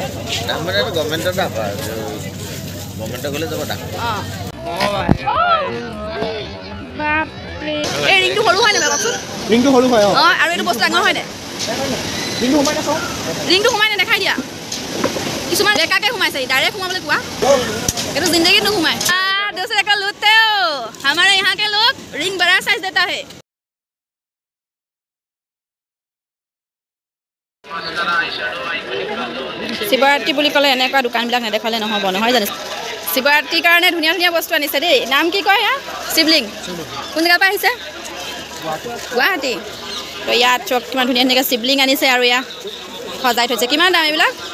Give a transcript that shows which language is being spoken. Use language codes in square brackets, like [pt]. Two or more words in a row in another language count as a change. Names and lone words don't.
[as] ডাফ মানে গভৰ্ণমেণ্টৰ ডাফ গভৰ্ণমেণ্টৰ গ'লে যাব ডাফ এই ৰিংটো সৰু হয় নে কওকচোন ৰিংটো সৰু হয় অঁ আৰু এইটো বস্তু ডাঙৰ হয়নে ৰিংটো সোমাই নে দেখাই দিয়া কিছুমান ডেকাকৈ সোমাইছে ডাইৰেক্ট সোমাবলৈ কোৱা এইটো জিন্দগীত নোসোমাই [hi] दूसरे को लूटते हो हमारे यहाँ के लोग रिंग बड़ा साइज देता है [as] শিৱৰাত্ৰি বুলি ক'লে এনেকুৱা দোকানবিলাক নেদেখালে নহ'ব নহয় জানো শিৱৰাত্ৰিৰ কাৰণে ধুনীয়া ধুনীয়া বস্তু আনিছে দেই নাম কি কয় ইয়াত শিৱলিংগ কোন জেগাৰ পৰা আহিছে গুৱাহাটী তো ইয়াত চব কিমান ধুনীয়া ধুনীয়াকৈ শিৱলিংগ আনিছে আৰু ইয়াত সজাই থৈছে কিমান দাম এইবিলাক